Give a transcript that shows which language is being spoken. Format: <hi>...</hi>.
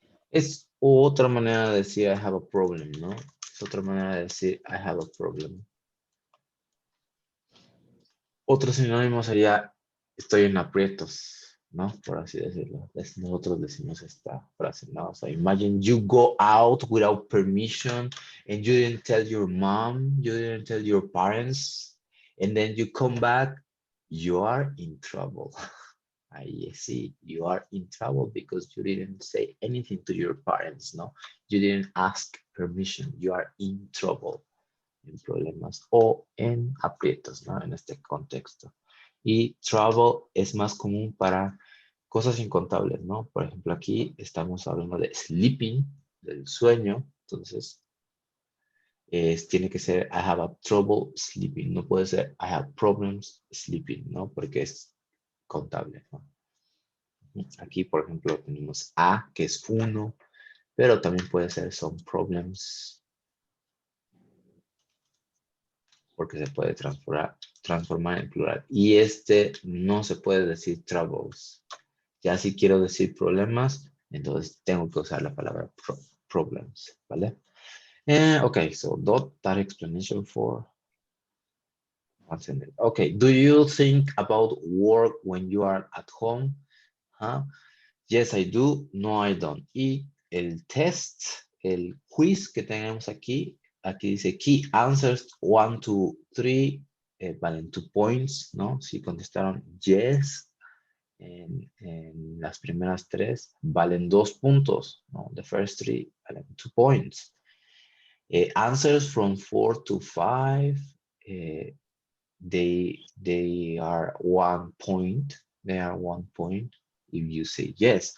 <es>Es otra manera de decir</es> <en>I have a problem,</en> <es>¿no? Es otra manera de decir I have a problem. Otro sinónimo sería estoy en aprietos, ¿no? Por así decirlo. Nosotros decimos esta frase, ¿no?</es> <en>So imagine you go out without permission and you didn't tell your mom, you didn't tell your parents, and then you come back, you are in trouble. I see, you are in trouble because you didn't say anything to your parents, ¿no? You didn't ask permission, you are in trouble.</en> <es>En problemas o en aprietos, ¿no? En este contexto. Y trouble es más común para cosas incontables, ¿no? Por ejemplo, aquí estamos hablando de sleeping, del sueño, entonces tiene que ser</es> <en>I have a trouble sleeping,</en> <es>no puede ser</es> <en>I have problems sleeping,</en> <es>¿no? Porque es contable, ¿no? Aquí, por ejemplo, tenemos a, que es uno, pero también puede ser</es> <en>some problems,</en> <es>porque se puede transformar en plural. Y este no se puede decir troubles. Ya si quiero decir problemas, entonces tengo que usar la palabra problems, ¿vale?</es> <en>Okay, so that explanation for one sentence. Okay, do you think about work when you are at home? Huh? Yes, I do. No, I don't.</en> <es>Y el test, el quiz que tenemos aquí dice</es> <en>key answers 1, 2, 3,</en> <es>valen</es> <en>2 points,</en> <es>¿no? Si contestaron yes en las primeras 3, valen 2 puntos, ¿no?</es> <en>The first 3</en> <es>valen</es> <en>2 points. Answers from 4 to 5, they are 1 point. They are 1 point if you say yes.</en>